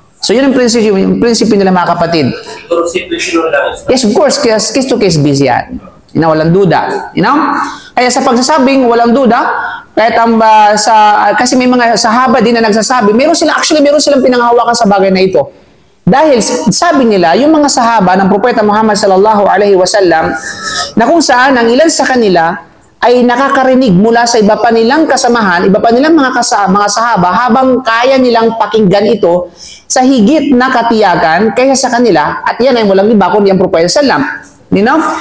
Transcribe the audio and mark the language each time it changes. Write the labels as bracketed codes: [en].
[tl] So, yun ang prinsipyo nila mga kapatid. Siguro simple lang. [en] Yes, of course, case to case basis yan. [tl] Walang duda. [en] You know? [tl] Kaya sa pagsasabing walang duda, kahit kasi may mga sahaba din na nagsasabi, meron silang pinanghawakan sa bagay na ito. Dahil sabi nila, yung mga sahaba ng Propeta Muhammad sallallahu alaihi wasallam, na kung saan ang ilan sa kanila ay nakakarinig mula sa iba pa nilang kasamahan, iba pa nilang mga sahaba, habang kaya nilang pakinggan ito sa higit na katiyakan kaysa sa kanila, at yan ay walang iba kundi ang Propeta sallam. [en] You know?